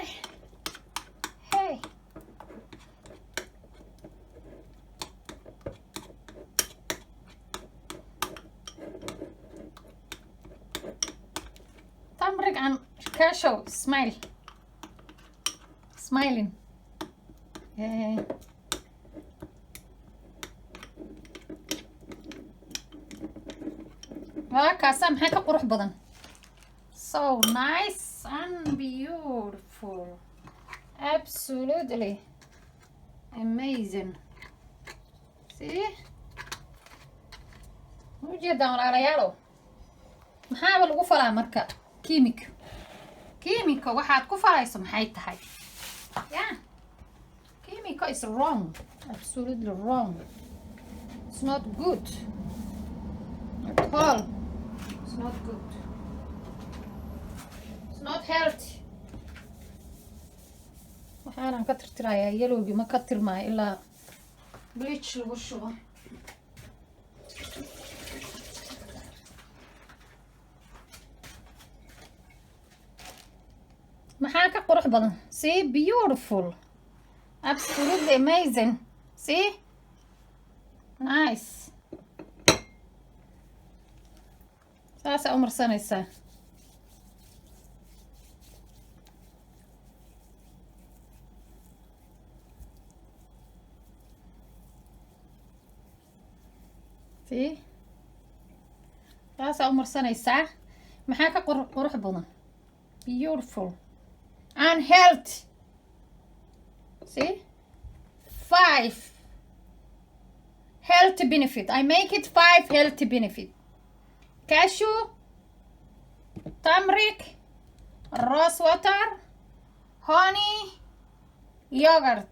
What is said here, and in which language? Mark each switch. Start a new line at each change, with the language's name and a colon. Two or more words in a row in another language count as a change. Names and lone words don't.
English: Hey. Turmeric and cashew. Smile. Smiling. Yeah.
Somali: Kaasa maxay ka qurux badan.
English: So nice and beautiful. Absolutely amazing. See?
Somali: Ujeedaan walaalayaalow. maxaaba lagu falaa marka kiimika waxaad ku falayso maxay tahay?
English: Yeah. Kiimika is wrong. Absolutely wrong. It's not good. At all. It's not good. It's not healthy.
Somali: waxaan ka tirtirayaa yelowgi ma ka tirmaayo ilaa bleach lagu shubo. maxaa ka qurux badan.
English: See, beautiful. Absolutely amazing. See? Nice.
Somali: saasa u marsanaysaa.
English: See?
Somali: saasa u marsanaysaa. maxaa ka qurux badan.
English: Beautiful and healthy. See? 5 healthy benefit. I make it 5 healthy benefit. Cashew, turmeric, rose water, honey, yogurt.